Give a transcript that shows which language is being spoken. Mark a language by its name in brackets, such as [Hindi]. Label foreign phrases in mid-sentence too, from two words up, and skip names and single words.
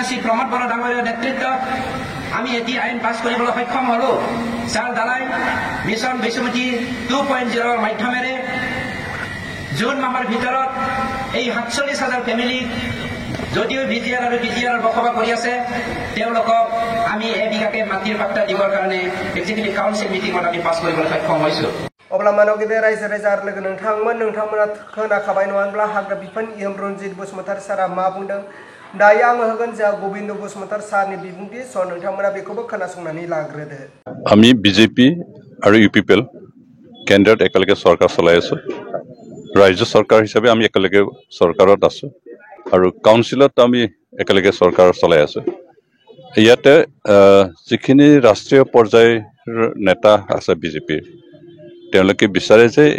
[Assamese] শ্ৰী প্ৰমোদ বড়ো ডাঙৰীয়াৰ নেতৃত্বত আমি এটি আইন পাছ কৰিবলৈ সক্ষম হলো যাৰ দ্বাৰাই মিছন বৈষমতী 2.0ৰ মাধ্যমেৰে জুন মাহৰ ভিতৰত এই 47,000 ফেমিলি যদিও ভিজিআৰ আৰু বিজিআৰ বসবাস কৰি আছে তেওঁলোকক আমি এবিঘাকে মাটিৰ পাট্টা দিবৰ কাৰণে [English] executive council meetingত [Assamese] আমি পাছ কৰিবলৈ সক্ষম হৈছোঁ [Bodo] अब्ला मानव गेदेर रायजो राजा आरो लोगो नोंथांमोना खोनाखाबाय नङा होनब्ला हाग्रा बिफाननि एम रन्जित बसुमतारी सारा मा बुंदों दायो आङो होगोन जोंहा गोविंद बसुमतारी सारनि बिबुंथि स' नोंथांमोना बेखौबो खोनासंनानै लाग्रोदो [Assamese] আমি বিজেপি আৰু ইউপিপিএল কেন্দ্ৰত একেলগে চৰকাৰ চলাই আছো ৰাজ্য চৰকাৰ হিচাপে আমি একেলগে চৰকাৰত আছো আৰু কাউন্সিলত আমি একেলগে চৰকাৰ চলাই আছো ইয়াতে যিখিনি ৰাষ্ট্ৰীয় পৰ্যায়ৰ নেতা আছে বিজেপিৰ তেওঁলোকে বিচাৰে